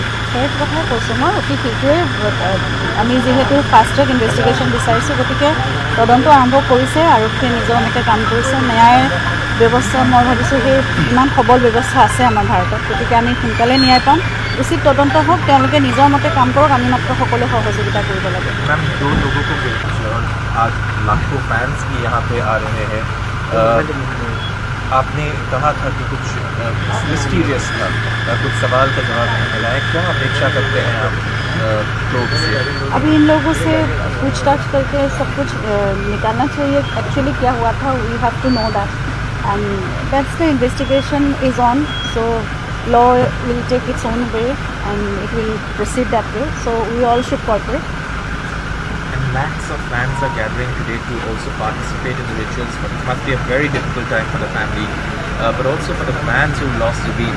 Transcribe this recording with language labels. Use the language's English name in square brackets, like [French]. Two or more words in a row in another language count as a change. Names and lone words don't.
[Assamese] সেই কথাই কৈছোঁ মই অতি শীঘ্ৰেই আমি যিহেতু [English] fast track investigation [Assamese] বিচাৰিছোঁ গতিকে তদন্ত আৰম্ভ কৰিছে আৰক্ষীয়ে নিজৰ মতে কাম কৰিছে ন্যায় ব্যৱস্থা মই ভাবিছোঁ সেই ইমান সবল ব্যৱস্থা আছে আমাৰ ভাৰতত গতিকে আমি সোনকালে ন্যায় পাম উচিত তদন্ত হওক তেওঁলোকে নিজৰ মতে কাম কৰক আমি মাত্ৰ সকলোৱে সহযোগিতা কৰিব লাগে [Hindi] मैम 2 लोगों को गिरफ्तार और आज लाखों फैंस भी यहाँ पे आ रहे हैं आपने कहा था कि कुछ मिस्टीरियस था कुछ सवाल का जवाब नहीं मिला है क्या अपेक्षा करते हैं आप probe से। अभी इन लोगों से पूछताछ करके सब कुछ निकालना चाहिए एक्चुअली क्या हुआ था. [English] we have to know that and that's the investigation is on. so law will take its own way and it will proceed that way. so we all should cooperate. And lakhs of fans are gathering today to also participate in the rituals. But it must be a very difficult time for the family, but also for the fans who lost Zubeen.